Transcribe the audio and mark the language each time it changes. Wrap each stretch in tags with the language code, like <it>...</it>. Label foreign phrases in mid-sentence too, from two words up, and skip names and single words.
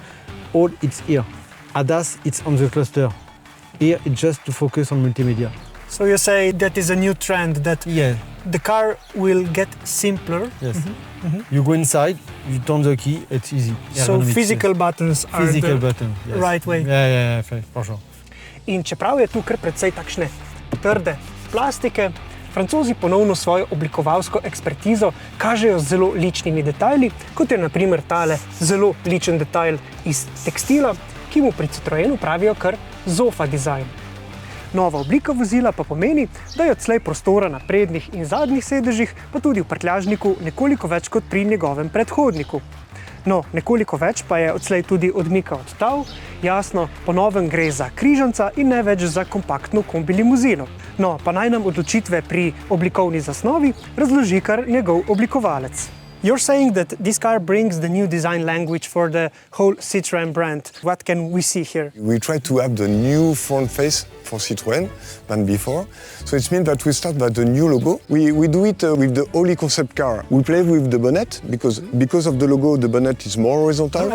<en>All it's here. ADAS, it's on the cluster. Here, it's just to focus on multimedia. So you say that is a new trend, that the car will get simpler. Yes. You go inside, you turn the key, it's easy. So physical buttons are physical button, yes. Right way. Yeah, for sure.</en> <sl>In čeprav je tu kar precej takšne trde plastike, Francozi ponovno svojo oblikovalsko ekspertizo kažejo z zelo ličnimi detajli, kot je na primer tale zelo ličen detajl iz tekstila, ki mu pri Citroënu pravijo kar Zofa dizajn. Nova oblika vozila pa pomeni, da je odslej prostora na prednjih in zadnjih sedežih, pa tudi v prtljažniku nekoliko več kot pri njegovem predhodniku. No, nekoliko več pa je odslej tudi odmika od tal, jasno, po novem gre za križanca in ne več za kompaktno kombi limuzino. No, pa naj nam odločitve pri oblikovni zasnovi razloži kar njegov oblikovalec.</sl> <en>You're saying that this car brings the new design language for the whole Citroën brand. What can we see here? We try to have the new front face for Citroën than before. So it means that we start by the new logo. We do it with the Holy concept car. We play with the bonnet because of the logo, the bonnet is more horizontal.</en>